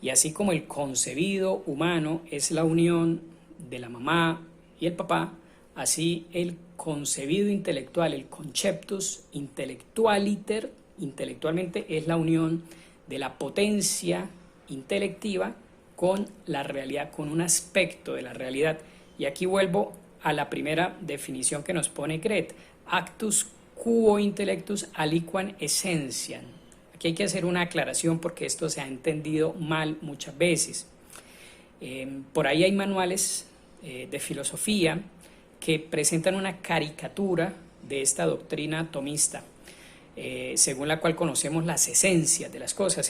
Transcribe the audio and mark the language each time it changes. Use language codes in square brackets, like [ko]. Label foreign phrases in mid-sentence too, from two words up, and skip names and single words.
[es] Y así como el concebido humano es la unión de la mamá y el papá, así el concebido intelectual, el [la] conceptus intellectualiter, [es] intelectualmente es la unión de la potencia intelectiva con la realidad, con un aspecto de la realidad. Y aquí vuelvo a la primera definición que nos pone Gret: [la] actus quo intellectus aliquam essentiam. [es] Aquí hay que hacer una aclaración porque esto se ha entendido mal muchas veces. Por ahí hay manuales de filosofía que presentan una caricatura de esta doctrina tomista, según la cual conocemos las esencias de las cosas.